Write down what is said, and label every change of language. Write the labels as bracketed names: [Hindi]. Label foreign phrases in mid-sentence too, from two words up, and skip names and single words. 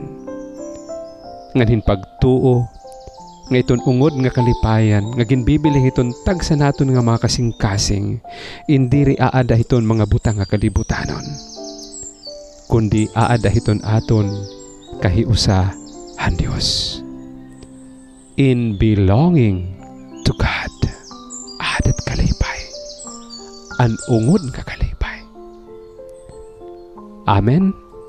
[Waray] Ngan hin pagtuo, nga iton ungod nga kalipayan, nga ginbibili hiton tag sa naton nga mga kasing-kasing, indiri aada hiton mga butang nga kalibutanon, kundi aada hiton aton kahiusa ang Diyos. [English] In belonging to God, [Waray] adat kalipay, an ungod nga kalipay. Amen.